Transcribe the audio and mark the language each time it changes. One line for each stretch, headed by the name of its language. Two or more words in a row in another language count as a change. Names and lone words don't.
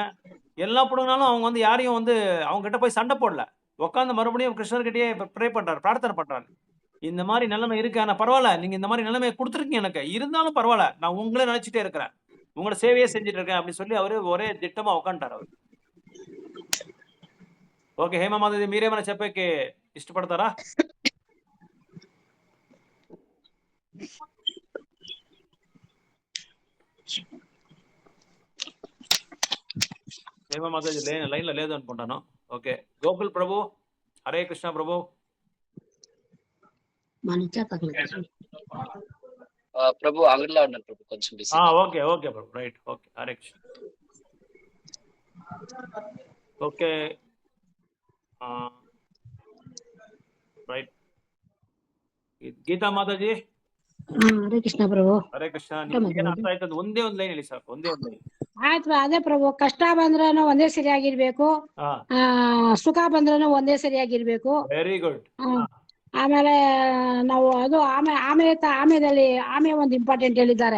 Tamil: எல்லாம் புடுங்கினாலும் அவங்க வந்து யாரையும் வந்து அவங்க கிட்ட போய் சண்டை போடல. உட்காந்து மறுபடியும் கிருஷ்ணர்கிட்டயே ப்ரே பண்றாரு, பிரார்த்தனை பண்றாரு. இந்த மாதிரி நிலைமை இருக்கு, ஆனா பரவாயில்ல, நீங்க இந்த மாதிரி நிலைமையை கொடுத்துருக்கீங்க எனக்கு, இருந்தாலும் பரவாயில்ல, நான் உங்களே நினைச்சிட்டே இருக்கிறேன், உங்களோட சேவையே செஞ்சுட்டு இருக்கேன் அப்படின்னு சொல்லி அவரு ஒரே திட்டமா உட்காந்துட்டார் அவர்.
Telugu: ఓకే హేమమాధవి మీరేమైనా చెప్పేకి ఇష్టపడతారా? హేమమాధవి లైన్ లో లేదు అనుకుంటాను. ఓకే, గోకుల్ ప్రభు, హరే కృష్ణ ప్రభు. ప్రభు అంగడిలో ఉన్నాను ప్రభు, కొంచెం బిజీ. ఓకే ఓకే ప్రభు, రైట్, ఓకే, హరే కృష్ణ. ఓకే, రైట్.
Kannada: ಗೀತಾ ಮಾತಾಜಿ, ಹರೇ ಕೃಷ್ಣ ಪ್ರಭು. ಹರೇ ಕೃಷ್ಣ. ನಿಮ್ಗೆ ಅರ್ಥ ಆಯ್ತದ? ಒಂದೇ ಒಂದು ಲೈನ್ ಹೇಳಿ ಸಾಕು, ಒಂದೇ ಒಂದು ಲೈನ್. ಆಯ್ತು, ಅದೇ ಪ್ರಭು, ಕಷ್ಟ ಬಂದ್ರೂ ಒಂದೇ ಸರಿಯಾಗಿರ್ಬೇಕು, ಸುಖ ಬಂದ್ರೂ ಒಂದೇ ಸರಿಯಾಗಿರ್ಬೇಕು.
English: very good.
Kannada: ಆಮೇಲೆ ನಾವು ಅದು ಆಮೆದಲ್ಲಿ ಆಮೆ ಒಂದು ಇಂಪಾರ್ಟೆಂಟ್ ಹೇಳಿದ್ದಾರೆ.